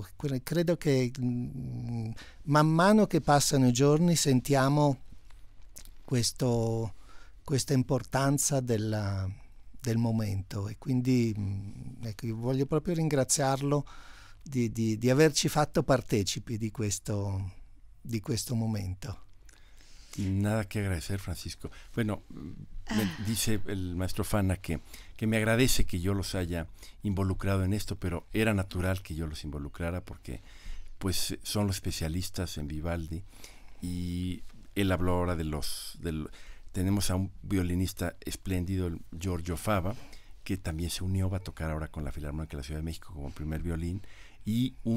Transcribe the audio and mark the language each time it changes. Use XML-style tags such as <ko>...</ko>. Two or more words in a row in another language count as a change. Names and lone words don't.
<it>Credo che man mano che passano i giorni sentiamo questa importanza del momento, e quindi ecco, io voglio proprio ringraziarlo di averci fatto partecipi di questo momento.</it> <es>Nada que agradecer, Francisco. Bueno, me dice el maestro Fana que me agradece que yo los haya involucrado en esto, pero era natural que yo los involucrara porque pues son los especialistas en Vivaldi, y él habló ahora tenemos a un violinista espléndido, el Giorgio Fava, que también se unió, va a tocar ahora con la Filarmónica de la Ciudad de México como primer violín, y</es>